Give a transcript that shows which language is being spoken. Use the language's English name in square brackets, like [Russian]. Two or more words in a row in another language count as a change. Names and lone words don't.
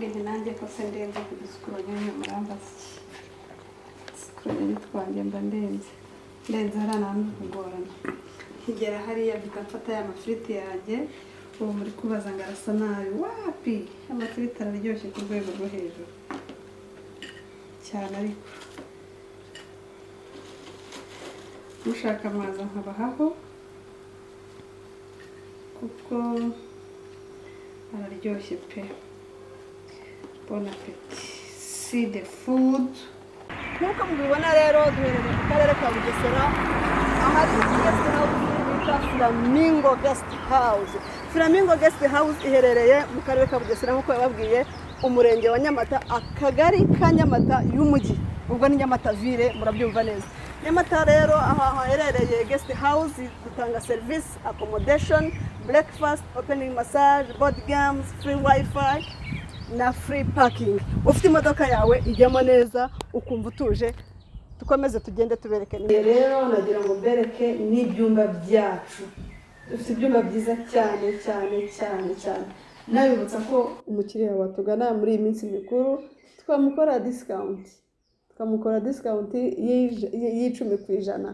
[Kinyarwanda] nti nanjye ko se ndenze ku dusukoronya murambaza dusukoronya twanjye mba ndenze hariya nanjye kugorana nkigera hariya mpita mfata ya mafiriti yanjye ubu muri kubaza ngo arasa nabi wapi amafiriti araryoshye ku rwego rwo hejuru cyane ariko mushaka amazi nkabahaho kuko araryoshye pe. [French] Bon appétit. [English] See the food. [Kinyarwanda] Nkuko mubibona rero duherereye mu karere ka Bugesera ahari [English] guest house [Kinyarwanda] bita Flamingo Guest House. Flamingo Guest House iherereye mu karere ka Bugesera nkuko yababwiye umurenge wa Nyamata akagari ka Nyamata y'umujyi ubwo ni Nyamata ville murabyumva neza. Nyamata rero aha haherereye [English] guest house [Kinyarwanda] dutanga [English] service accommodation, breakfast, opening massage, board games, free wifi [Kinyarwanda] na [English] free parking. [Kinyarwanda] Ufite imodoka yawe ijyamo neza ukumva utuje tukomeze tugende tubereke rero nagira ngo bereke n'ibyumba byacu. Dufite ibyumba byiza cyane nabibutsa ko umukiriya watugana muri iyi minsi mikuru twamukora discount y'10%.